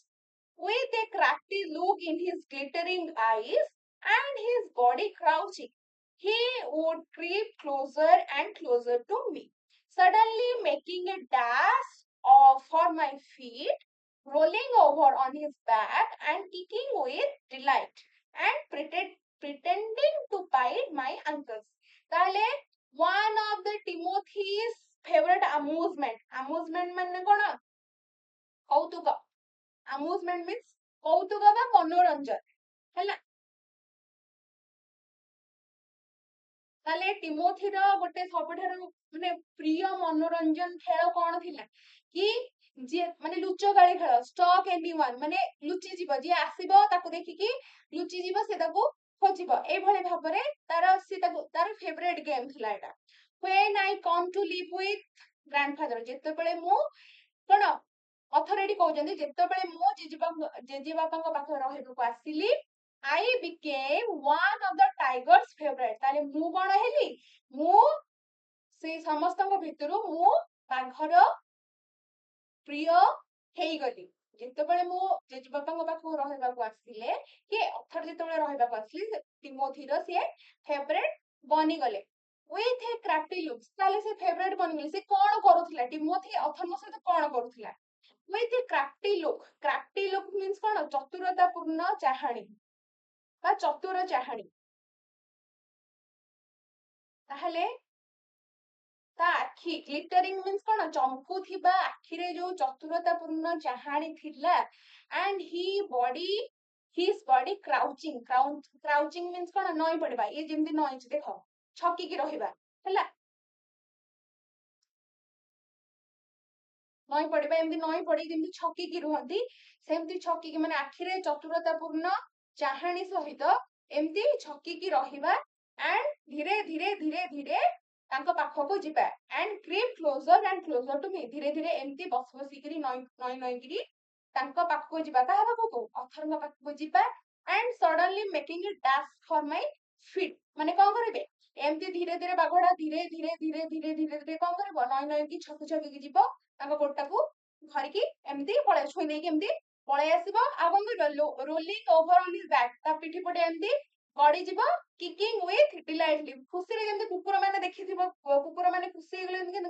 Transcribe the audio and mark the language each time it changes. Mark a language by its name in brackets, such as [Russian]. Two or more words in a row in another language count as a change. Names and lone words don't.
[English] With a crafty look in his glittering eyes and his body crouching, he would creep closer and closer to me, suddenly making a dash for my feet, rolling over on his back and kicking with delight and pretending to bite my ankles. তাহলে one of the Timothy's favorite amusement [Odia] ମାନେ କଣ? କୌତୁକ। [English] amusement means [Odia] କୌତୁକ ବା ମନୋରଞ୍ଜନ ହେଲା। ତାହେଲେ ଟିମୋଥିର ଗୋଟେ ସବୁଠାରୁ ମାନେ ପ୍ରିୟ ମନୋରଞ୍ଜନ ଖେଳ କଣ ଥିଲା କି ଯିଏ ମାନେ ଲୁଚକାଳି ଖେଳ [English] stalk anyone [Odia] ମାନେ ଲୁଚିଯିବ ଯିଏ ଆସିବ ତାକୁ ଦେଖିକି ଲୁଚିଯିବ ସେ ତାକୁ ଖୋଜିବ ଏଇଭଳି ଭାବରେ ତାର [English] favorite game [Odia] ଥିଲା ଏଟା। [English] when I come to live with grandfather [Odia] ଯେତେବେଳେ ମୁଁ କଣ ଅଥରିଟି କହୁଛନ୍ତି ଯେତେବେଳେ ମୁଁ ଜେଜେବାପାଙ୍କ ପାଖରେ ରହିବାକୁ ଆସିଲି [English] I became one of the tiger's favorite [Odia] ତାହେଲେ ମୁଁ କଣ ହେଲି ମୁଁ ସେଇ ସମସ୍ତଙ୍କ ଭିତରୁ ମୁଁ ବାଘର ପ୍ରିୟ ହେଇଗଲି। ଯେତେବେଳେ ମୁଁ ଜେଜେବାପାଙ୍କ ପାଖକୁ ରହିବାକୁ ଆସିଲେ କି ଅଥର ଯେତେବେଳେ ରହିବାକୁ ଆସିଲି ଟିମୋଥିର ସିଏ ଫେଭରେଟ ବନିଗଲେ [English] with a crafty looks [Odia] ତାହେଲେ ସେ ଫେଭରେଟ ବନିଗଲେ ସେ କଣ କରୁଥିଲା ଟିମୋଥି ଅଥରଙ୍କ ସହିତ କଣ କରୁଥିଲା [English] with a crafty look means [Odia] କଣ ଚତୁରତାପୂର୍ଣ୍ଣ ଚାହାଣୀ ବା ଚତୁର ଚାହାଣୀ। ତାହେଲେ ତା ଆଖି [English] glittering means [Odia] କଣ ଚମକୁଥିବା ଆଖିରେ ଯୋଉ ଚତୁରତାପୂର୍ଣ୍ଣ ଚାହାଣୀ ଥିଲା [English] and his body crouching means [Odia] କଣ ନଇଁ ପଡିବା ଇଏ ଯେମିତି ନଇଁଛି ଦେଖ ଛକିକି ରହିବା ହେଲା ନଇଁ ପଡିବା ଏମିତି ନଇଁ ପଡି ଯେମିତି ଛକିକି ରୁହନ୍ତି ସେମିତି ଛକିକି ମାନେ ଆଖିରେ ଚତୁରତାପୂର୍ଣ୍ଣ ଚାହାଣୀ ସହିତ ଏମିତି ଛକିକି ରହିବା and ଧୀରେ ଧୀରେ ତାଙ୍କ ପାଖକୁ ଯିବା [English] and creep closer to me [Odia] ଧୀରେ ଧୀରେ ଏମିତି ବସିକିରି ନଇଁକିରି ତାଙ୍କ ପାଖକୁ ଯିବା କାହା ପାଖକୁ ଅଥରଙ୍କ ପାଖକୁ ଯିବା [English] and suddenly making it dash for my feet [Odia] ମାନେ କଣ କରିବେ ଏମିତି ଧୀରେ ବାଘଟା ଧୀରେ କଣ କରିବ ନଇଁକି ଛକିକି ଯିବ ତାଙ୍କ ଗୋଡଟାକୁ ଧରିକି ଏମିତି ଛୁଇଁ ଦେଇକି ଏମିତି ପଳେଇ ଆସିବ ଆଉ କଣ କରିବ ରୋଲିଂ [English] over on his back [Odia] ତା ପିଠି ପଟେ ଏମିତି ଗଡିଯିବ [English] kicking with delightly [Odia] ଖୁସିରେ ଯେମିତି କୁକୁର ମାନେ ଦେଖିଥିବ କୁକୁର ମାନେ ଖୁସି ହେଇଗଲେ କେମିତି